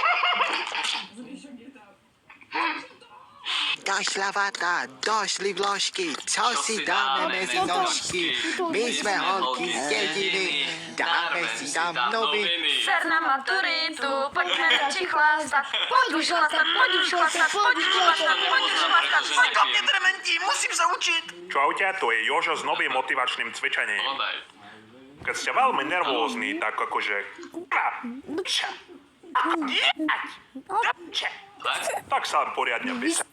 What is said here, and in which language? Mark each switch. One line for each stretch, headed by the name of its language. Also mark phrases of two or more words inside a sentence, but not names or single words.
Czech: Došla vata, došly vložky, co si dáme mezi nožky? My jsme holky z dědiny, dáme si tam noviny. Ser na maturitu, pojďme radši chlastat. Pojď už chlastat.
Slovak: To mne trementí, musím sa učiť. Čaute, to je Jožo s novým motivačným cvičením. Keď ste veľmi nervózni, tak akože... Tak sa poriadne vysadte.